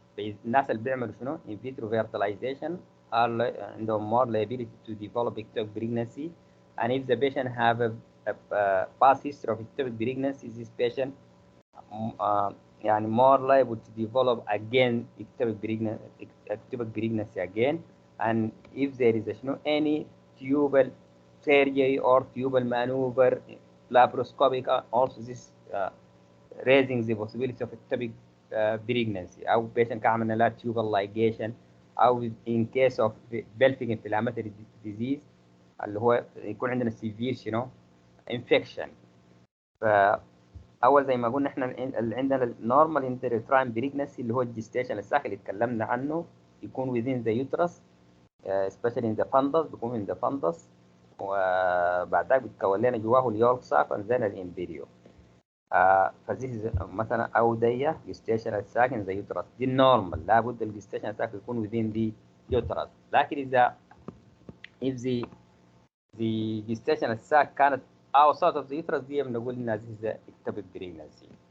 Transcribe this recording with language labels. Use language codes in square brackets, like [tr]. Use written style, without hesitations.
[ar] الناس اللي بيعملوا شنو؟ [en] in vitro fertilization عندهم more liability to develop ectopic pregnancy, and if the patient have a past history of ectopic pregnancy, this patient يعني more liable to develop again ectopic pregnancy again, and if there is any tubal surgery or tubal maneuver, laparoscopic, also this raising the possibility of ectopic pregnancy. أو patient كعملنا لها tubal ligation، أو in case of pelvic inflammatory disease اللي هو يكون عندنا severe infection. [ar] فأول زي ما قلنا احنا اللي عندنا [en] normal intrauterine pregnancy [ar] اللي هو الجستيشن الساكن اللي اتكلمنا عنه يكون [en] within the uterus especially in the fundus، [ar] بيكون in the fundus، وبعدها بيتكون لنا جواه اليولك ساك وانزل الامبريو. فزي مثلا او ديه جستيشن الساكن زي يوترس دي النورمال، لابد الجستيشن الساكن يكون within the uterus. [en] لكن اذا if the gestation الساك كانت outside of the uterus [ar] دي بنقول انها [en] this is ectopic pregnancy.